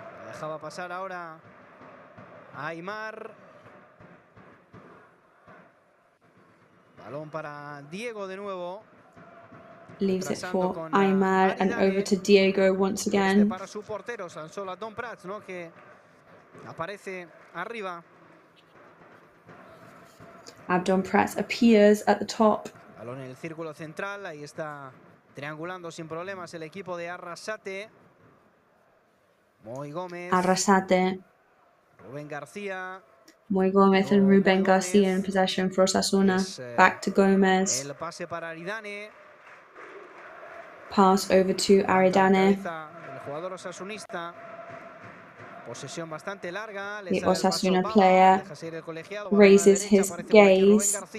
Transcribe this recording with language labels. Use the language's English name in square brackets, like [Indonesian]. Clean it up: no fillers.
[Spanish] Dejaba pasar ahora a Aimar. Balón para Diego de nuevo. [English] Leaves it for Aimar and over to Diego once again. [Spanish] Para su portero, Sansola Don Prats, ¿no? Que aparece arriba. [English] Abdon Prats appears at the top. [Spanish] Balón en el círculo central, ahí está triangulando sin problemas el equipo de Arrasate. Moy Gómez. Arrasate. Rubén García. [English] Moy Gómez and Rubén García in possession for Osasuna. Back to Gomez. [Spanish] El pase para Aridane. [English] Pass over to Aridane. [Spanish] El jugador osasunista. Posesión bastante larga. [English] The Osasuna player raises his gaze.